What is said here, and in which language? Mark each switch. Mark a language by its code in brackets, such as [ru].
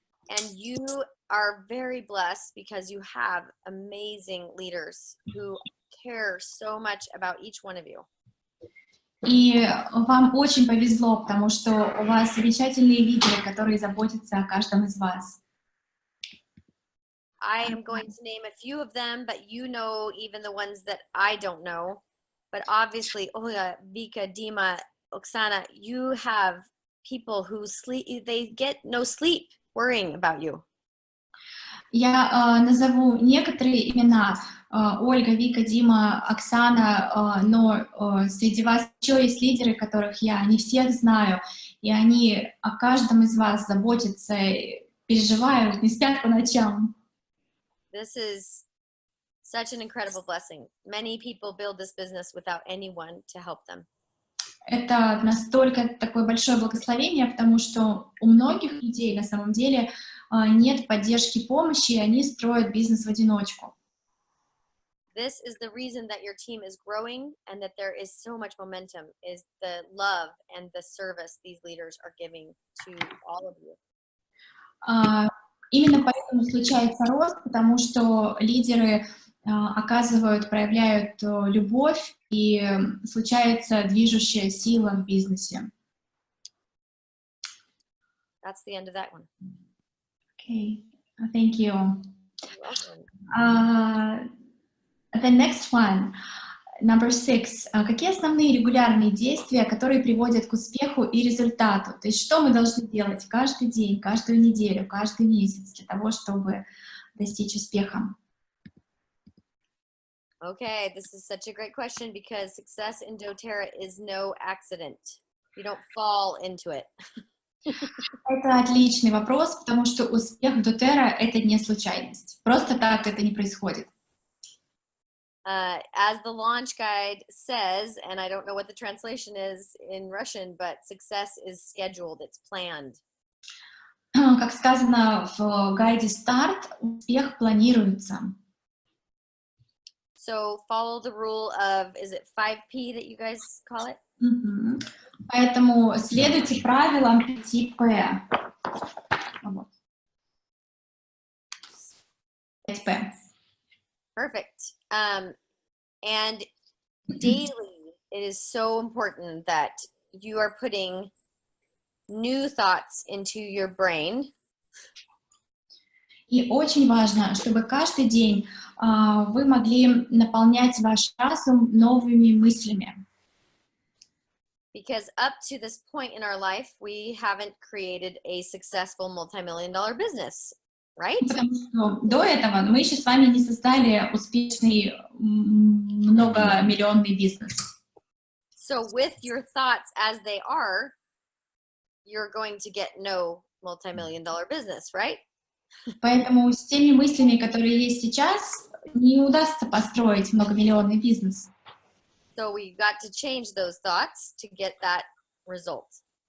[en] And you are very blessed because you have amazing leaders who care so much about each one of you. [ru] И вам очень повезло, потому что у вас замечательные лидеры, которые заботятся о каждом из вас. [en] I am going to name a few of them, but you know even the ones that I don't know. But obviously, Olga, Vika, Dima, Oksana, you have people who sleep, they get no sleep worrying about you. [ru] Я назову некоторые имена: Ольга, Вика, Дима, Оксана, но среди вас еще есть лидеры, которых я не всех знаю, и они о каждом из вас заботятся, переживают, не спят по ночам. [en] This is such an incredible blessing. Many people build this business without anyone to help them. [ru] Это настолько такое большое благословение, потому что у многих людей на самом деле нет поддержки, помощи, и они строят бизнес в одиночку. [en] This is the reason that your team is growing and that there is so much momentum, is the love and the service these leaders are giving to all of you. [ru] Именно поэтому случается рост, потому что лидеры проявляют любовь, и случается движущая сила в бизнесе. [en] That's the end of that one. Okay, thank you. You're welcome. The next one, number 6. [ru] Какие основные регулярные действия, которые приводят к успеху и результату? То есть что мы должны делать каждый день, каждую неделю, каждый месяц для того, чтобы достичь успеха? [en] Okay, this is such a great question because success in doTERRA is no accident. You don't fall into it. [ru] Это отличный вопрос, потому что успех в doTERRA — это не случайность. Просто так это не происходит. [en] As the launch guide says, and I don't know what the translation is in Russian, but success is scheduled, it's planned. [ru] Как сказано в гайде «Старт», успех планируется. [en] So follow the rule of, is it 5P that you guys call it? [ru] Поэтому следуйте правилам 5П. Вот. 5П. [en] Perfect. And daily, it is so important that you are putting new thoughts into your brain. [ru] И очень важно, чтобы каждый день вы могли наполнять ваш разум новыми мыслями. [en] Because up to this point in our life, we haven't created a successful multi-million-dollar business, right? [ru] Потому что до этого мы еще с вами не создали успешный многомиллионный бизнес. [en] So with your thoughts as they are, you're going to get no multi-million-dollar business, right? [ru] Поэтому с теми мыслями, которые есть сейчас, не удастся построить многомиллионный бизнес. [en] So we got to change those thoughts to get that result.